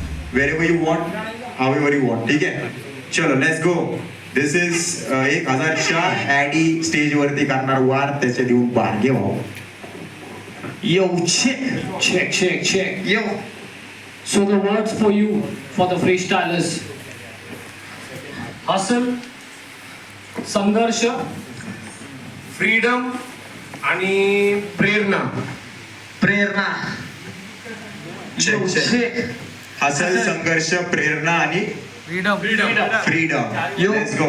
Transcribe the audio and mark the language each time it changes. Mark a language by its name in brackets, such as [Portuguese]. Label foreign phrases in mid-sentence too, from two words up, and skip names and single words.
[English] wherever you want, however you want. [Marathi] ठीक आहे, चलो [English] let's go. this is [Marathi] 1000च्या ॲडी स्टेज वरती करणार वार, त्याचे देऊन बारगे भाऊ. [English] Yo, check. Yo. So the words for you, for the freestylers. Hustle, [Marathi] संघर्ष, फ्रीडम आणि प्रेरणा. [English] check. [Marathi] हसल, संघर्ष, प्रेरणा आणि फ्रीडम. [English] let's go.